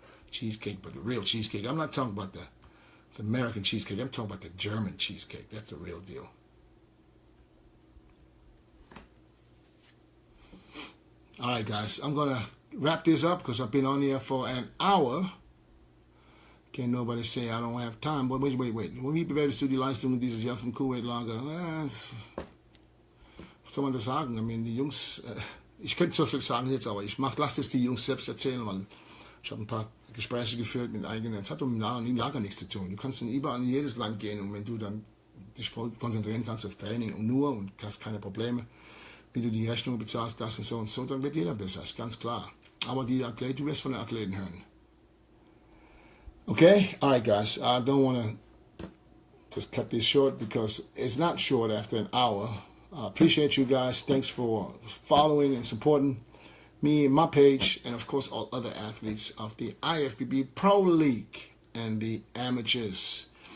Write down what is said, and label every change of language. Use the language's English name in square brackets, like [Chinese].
[English] Cheesecake, but the real cheesecake. I'm not talking about the American cheesecake. I'm talking about the German cheesecake. That's the real deal. All right, guys. I'm going to wrap this up because I've been on here for an hour. Can't nobody say I don't have time. But wait. [German] Wenn wir bewerten die Leistung dieses Jahr vom Kuwait-Lager, was soll man das sagen? [English] I mean, [German] die Jungs, ich könnte so viel sagen jetzt, aber lass das die Jungs selbst erzählen, weil ich habe ein paar Gespräche geführt mit eigenen. Es hat im Lager nichts zu tun. Du kannst überall in jedes Land gehen und wenn du dann dich voll konzentrieren kannst auf Training und hast keine Probleme, wie du die Rechnung bezahlst, das und so, dann wird jeder besser, ist ganz klar. Aber du wirst von den Athleten hören. [English] Okay? All right, guys. I don't want to just cut this short because it's not short after an hour. I appreciate you guys. Thanks for following and supporting me and my page and, of course, all other athletes of the IFBB Pro League and the amateurs.